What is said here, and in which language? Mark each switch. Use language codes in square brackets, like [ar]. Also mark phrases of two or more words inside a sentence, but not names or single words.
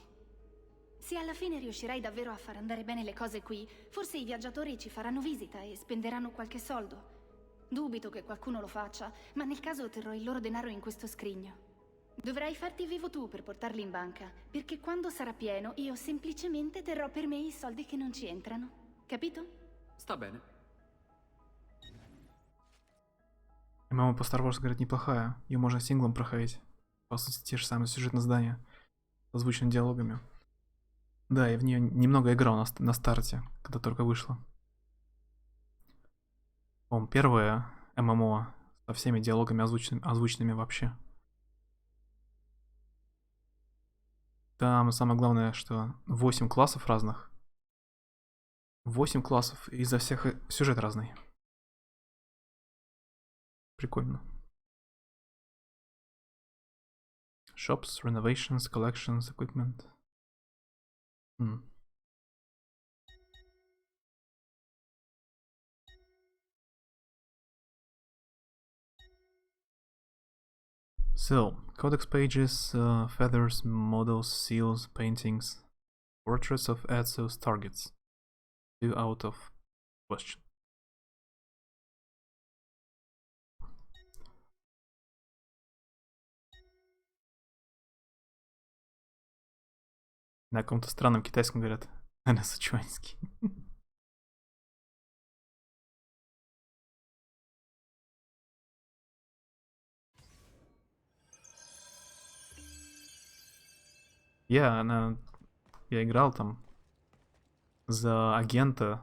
[it] Se alla fine riuscirai davvero a far andare bene le cose qui, forse i viaggiatori ci faranno visita e spenderanno qualche soldo. Dubito che qualcuno lo faccia, ma nel caso terrò il loro denaro in questo scrigno. Dovrai farti vivo tu per portarli in banca, perché quando sarà pieno io semplicemente terrò per me i soldi che non ci entrano. Capito? Sta bene. [ru] ММО по Star Wars, говорит, неплохая. Ее можно синглом проходить. По сути, те же самые сюжетные задания с озвученными диалогами. Да, я в нее немного играл на старте, когда только вышла. По-моему, первое ММО со всеми диалогами озвученными вообще. Там самое главное, что 8 классов разных. 8 классов, и за всех сюжет разный. Прикольно. [en] Shops, renovations, collections, equipment. So, codex pages, feathers, models, seals, paintings, portraits of Ezio's targets. 2 out of question. [ru] На каком-то странном китайском говорят. На сычуанский. Я играл там за агента.